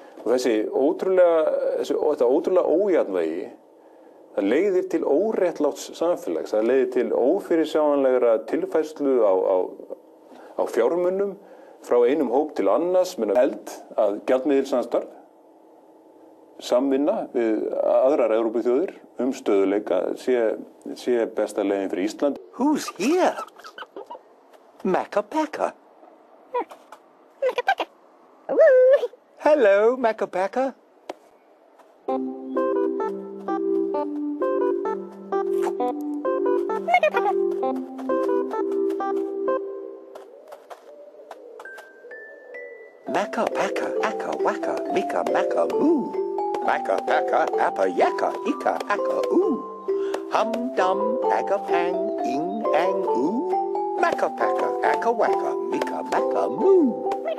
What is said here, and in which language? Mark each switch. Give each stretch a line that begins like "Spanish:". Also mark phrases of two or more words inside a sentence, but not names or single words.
Icelandic: þetta ótrúlega ójafnvægi það leiðir til óréttláts samfélags, það leiðir til ófyrirsjáanlegra tilfærslu á fjármunum frá einum hóp til annars, held að gjaldmiðilssamstarf, samvinna við aðrar Evrópuþjóðir stöðuleika sé besta leiðin fyrir Ísland.
English: Who's here? Makka Pakka. Makka Pakka. Woo! Hello, Makka Pakka. Makka Pakka. Makka Pakka, akka waka, mika makka moo. Makka Pakka, appa yakka, ika akka oo. Hum dum, akka pang, ing ang oo. Makka Pakka, akka waka, mika makka moo.